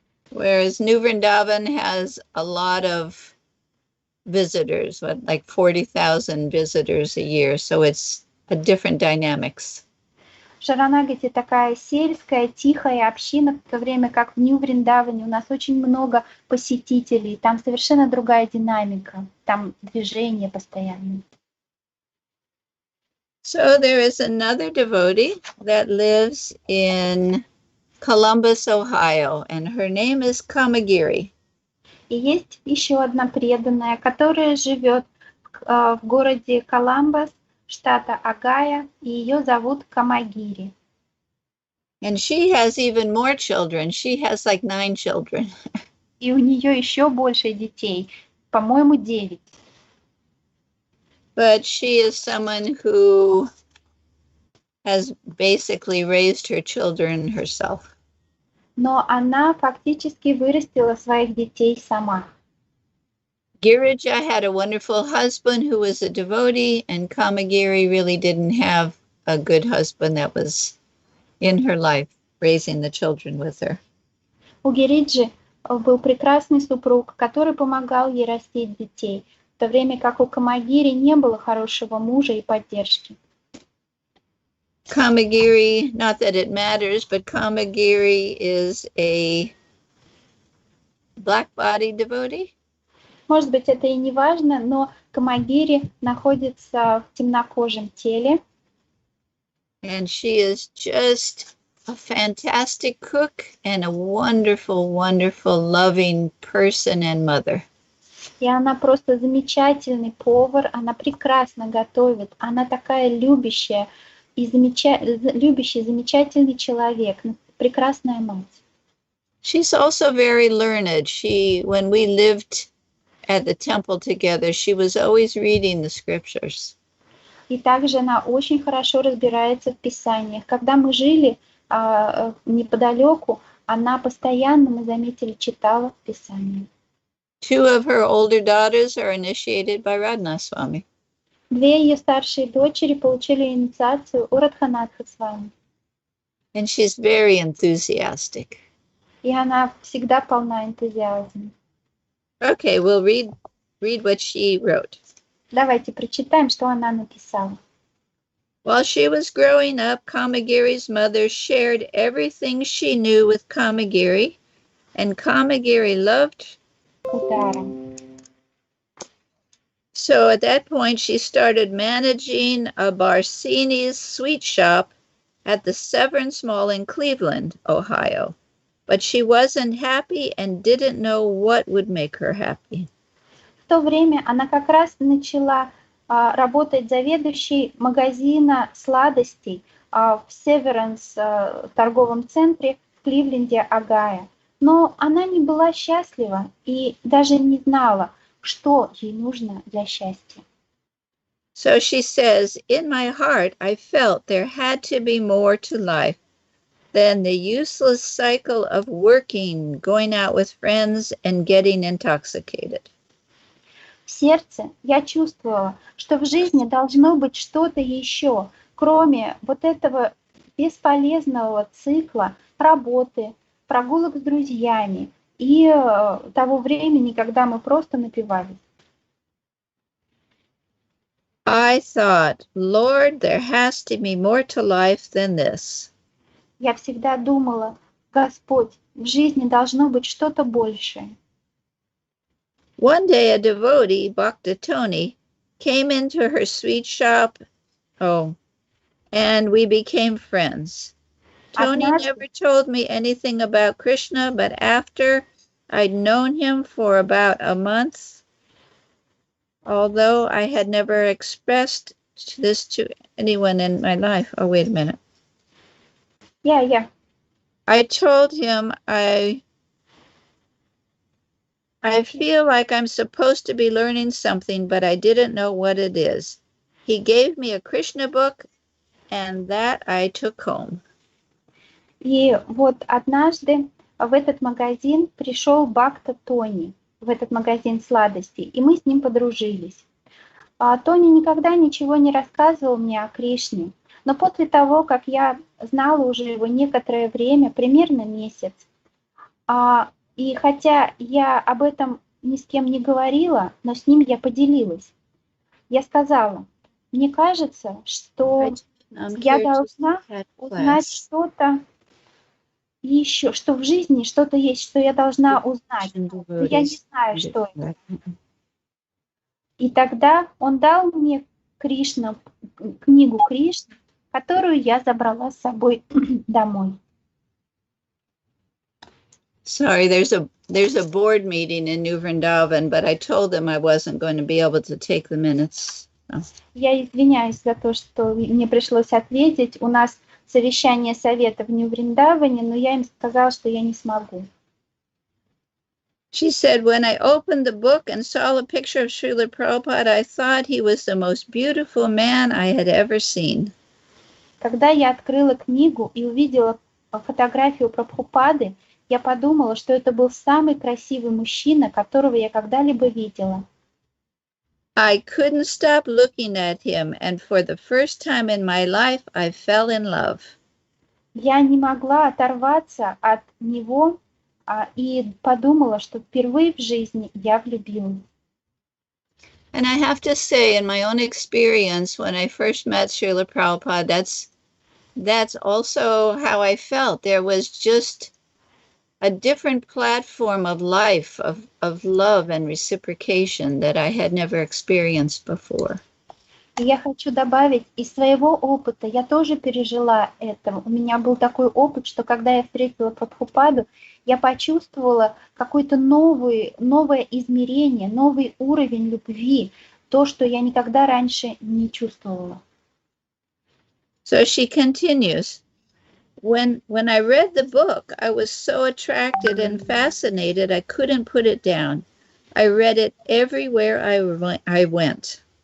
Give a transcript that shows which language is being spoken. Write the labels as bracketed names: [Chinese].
[English] Whereas Nью Вриндаван has a lot of visitors, like 40,000 visitors a year. So it's a different dynamics. [Russian] В Шаранагати такая сельская, тихая община, в то время как в Нью Вриндаване у нас очень много посетителей. Там совершенно другая динамика, там движение постоянное. [English] So there is another devotee that lives in Columbus, Ohio, and her name is Kamagiri. [Russian] И есть еще одна преданная, которая живет в городе Коламбас, штата Огайо, и ее зовут Камагири. [English] And she has even more children. She has like 9 children. [Russian] И у нее еще больше детей, по-моему, 9. [English] But she is someone who has basically raised her children herself. [Russian] Но она фактически вырастила своих детей сама. [English] Girija had a wonderful husband who was a devotee, and Kamagiri really didn't have a good husband that was in her life, raising the children with her. [Russian] У Гириджи был прекрасный супруг, который помогал ей растить детей, в то время как у Камагири не было хорошего мужа и поддержки. [English] Kamagiri, not that it matters, but Kamagiri is a black body devotee. [Russian] Может быть, это и не важно, но Камагири находится в темнокожем теле. [English] And she is just a fantastic cook and a wonderful, wonderful, loving person and mother. [Russian] И она просто замечательный повар, она прекрасно готовит, она такая любящая и любящий, замечательный человек, прекрасная мать. [English] She's also very learned. When we lived at the temple together, she was always reading the scriptures. [Russian] И также она очень хорошо разбирается в Писаниях. Когда мы жили неподалеку, она постоянно, мы заметили, читала Писание. [English] 2 of her older daughters are initiated by Radha Swami. [Russian] 2 ее старшие дочери получили инициацию у Радханатха с вами. [English] And she's very enthusiastic. [Russian] И она всегда полна энтузиазма. [English] Okay, we'll read what she wrote. [Russian] Давайте прочитаем, что она написала. [English] While she was growing up, Kamagiri's mother shared everything she knew with Kamagiri, and Kamagiri loved. So at that point, she started managing a Barsini's sweet shop at the Severance Mall in Cleveland, Ohio. But she wasn't happy and didn't know what would make her happy. [Russian] В то время она как раз начала работать заведующей магазина сладостей в Severance торговом центре в Кливленде, Огайо. Но она не была счастлива и даже не знала, что ей нужно для счастья. [English] So she says, in my heart, I felt there had to be more to life than the useless cycle of working, going out with friends, and getting intoxicated. [Russian] В сердце я чувствовала, что в жизни должно быть что-то еще, кроме вот этого бесполезного цикла работы, прогулок с друзьями и того времени, когда мы просто напивались. [English] I thought, Lord, there has to be more to life than this. [Russian] Я всегда думала, Господь, в жизни должно быть что-то большее. [English] One day a devotee, Bhakta Tony, came into her sweet shop, and we became friends. Tony never told me anything about Krishna, but after I'd known him for about a month, although I had never expressed this to anyone in my life. Oh, wait a minute. Yeah. I told him I feel like I'm supposed to be learning something, but I didn't know what it is. He gave me a Krishna book, and that I took home. [Russian] И вот однажды в этот магазин пришел Бхакта Тони, в этот магазин сладостей, и мы с ним подружились. Тони никогда ничего не рассказывал мне о Кришне, но после того, как я знала уже его некоторое время, примерно месяц, и хотя я об этом ни с кем не говорила, но с ним я поделилась. Я сказала, мне кажется, что я должна узнать что-то еще, что в жизни что-то есть, что я должна узнать. Но я не знаю, что это. И тогда он дал мне книгу Кришны, которую я забрала с собой домой. [English] Sorry, there's a board meeting in Nью Вриндаван, but I told them I wasn't going to be able to take the minutes. So. [Russian] Я извиняюсь за то, что мне пришлось ответить. У нас совещание совета в Нью Вриндаване, но я им сказала, что я не смогу. [English] She said, when I opened the book and saw a picture of Шрилы Прабхупады, I thought he was the most beautiful man I had ever seen. [Russian] Когда я открыла книгу и увидела фотографию Прабхупады, я подумала, что это был самый красивый мужчина, которого я когда-либо видела. [English] I couldn't stop looking at him, and for the first time in my life, I fell in love. [Russian] Я не могла оторваться от него и подумала, что впервые в жизни я влюбилась. [English] And I have to say, in my own experience, when I first met Шрила Prabhupada, that's also how I felt. There was just a different platform of life, of love and reciprocation that I had never experienced before. [Russian] Я хочу добавить, из своего опыта я тоже пережила это. У меня был такой опыт, что когда я встретила Прабхупаду, я почувствовала какое-то новое измерение, новый уровень любви, то, что я никогда раньше не чувствовала. [English] So she continues. When I read the book, I was so attracted and fascinated, I couldn't put it down. I read it everywhere I went.